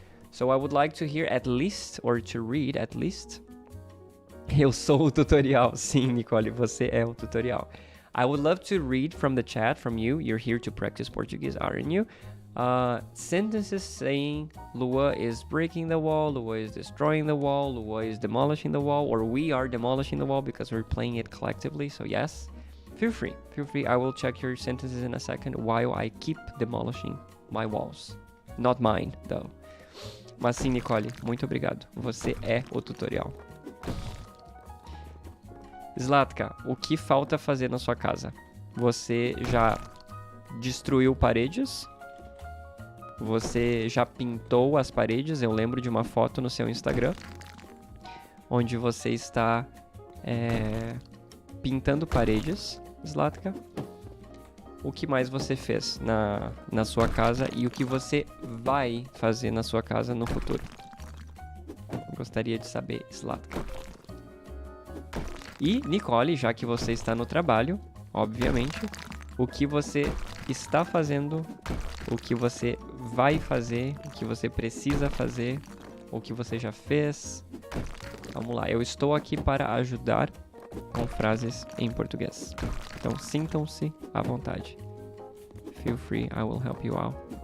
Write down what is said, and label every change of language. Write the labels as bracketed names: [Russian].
[English] So I would like to hear at least, or to read at least. [Portuguese] Eu sou o tutorial. Sim, Nicole, você é o tutorial. [English] I would love to read from the chat from you. You're here to practice Portuguese, aren't you? Sentences saying Lua is breaking the wall, Lua is destroying the wall, Lua is demolishing the wall, or we are demolishing the wall because we're playing it collectively. So yes, feel free. I will check your sentences in a second while I keep demolishing my walls. Not mine, though. [Portuguese] Mas sim, Nicole, muito obrigado. Você é o tutorial. Zlatka, o que falta fazer na sua casa? Você já destruiu paredes? Você já pintou as paredes? Eu lembro de uma foto no seu Instagram onde você está pintando paredes, Zlatka. O que mais você fez na sua casa e o que você vai fazer na sua casa no futuro? Gostaria de saber, Zlatka. E, Nicole, já que você está no trabalho, obviamente, o que você está fazendo, o que você vai fazer, o que você precisa fazer, o que você já fez. Vamos lá, eu estou aqui para ajudar com frases em português. Então, sintam-se à vontade. [English] Feel free, I will help you out.